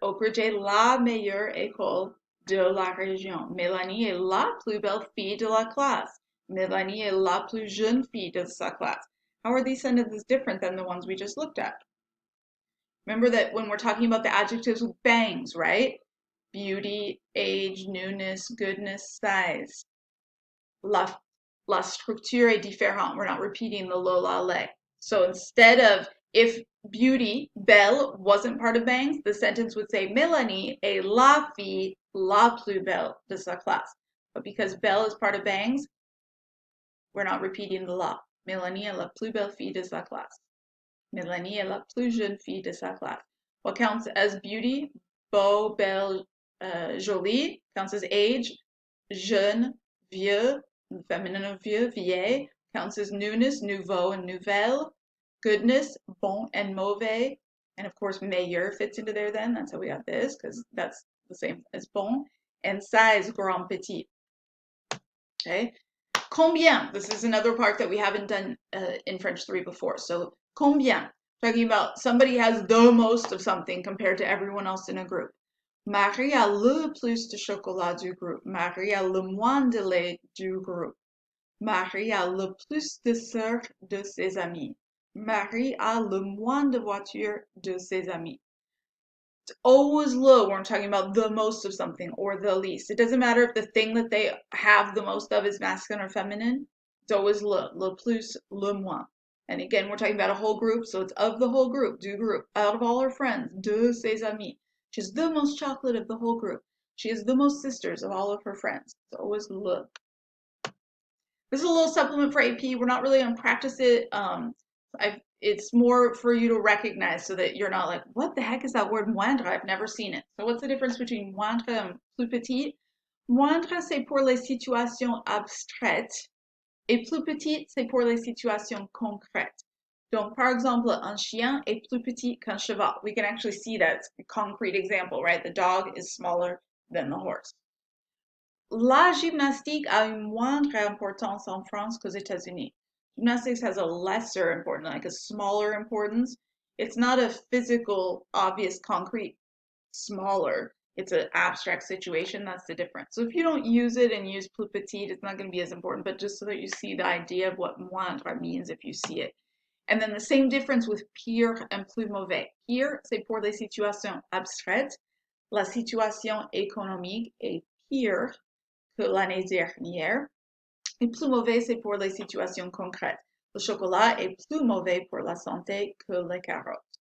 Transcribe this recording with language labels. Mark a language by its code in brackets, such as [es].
[fr] Oak Ridge est la meilleure école de la région. Mélanie est la plus belle fille de la classe. Mélanie est la plus jeune fille de sa classe. [en] How are these sentences different than the ones we just looked at? Remember that when we're talking about the adjectives with bangs, right? Beauty, age, newness, goodness, size. [fr] La structure est différente. [en] We're not repeating the lo, la, le. So instead of if beauty, belle, wasn't part of bangs, the sentence would say [fr] Mélanie est la fille la plus belle de sa classe. [en] But because belle is part of bangs, we're not repeating the la. [fr] Mélanie est la plus belle fille de sa classe. Mélanie est la plus jeune fille de sa classe. [en] What counts as beauty? Beau, belle, jolie. Counts as age. [fr] Jeune, vieux, feminine of vieux, vieille. [en] Counts as newness, nouveau and nouvelle. Goodness, bon and mauvais. And of course, meilleur fits into there then. That's how we got this, because that's the same as bon. And size, grand, petit. Okay. Combien. This is another part that we haven't done in French 3 before. So, combien. Talking about somebody has the most of something compared to everyone else in a group. [fr] Marie a le plus de chocolat du groupe. Marie a le moins de lait du groupe. Marie a le plus de sœurs de ses amis. Marie a le moins de voitures de ses amis. [en] It's always le when we're talking about the most of something or the least. It doesn't matter if the thing that they have the most of is masculine or feminine. It's always le plus, le moins. And again, we're talking about a whole group, so it's of the whole group, du groupe. Out of all her friends, [fr] de ses amis. [en] She's the most chocolate of the whole group. She has the most sisters of all of her friends. It's always le. This is a little supplement for AP. We're not really going to practice it. It's more for you to recognize so that you're not like, what the heck is that word moindre? I've never seen it. So what's the difference between moindre and plus petit? [fr] Moindre, c'est pour les situations abstraites. Et plus petit, c'est pour les situations concrètes. Donc, par exemple, un chien est plus petit qu'un cheval. [en] We can actually see that. It's a concrete example, right? The dog is smaller than the horse. [fr] La gymnastique a une moindre importance en France qu'aux États-Unis. [en] Gymnastics has a lesser importance, like a smaller importance. It's not a physical, obvious, concrete, smaller. It's an abstract situation. That's the difference. So if you don't use it and use plus petit, it's not going to be as important, but just so that you see the idea of what moindre means if you see it. And then the same difference with pire and plus mauvais. [fr] Pire, c'est pour les situations abstraites. La situation économique est pire que l'année dernière. Et plus mauvais, c'est pour les situations concrètes. Le chocolat est plus mauvais pour la santé que les carottes.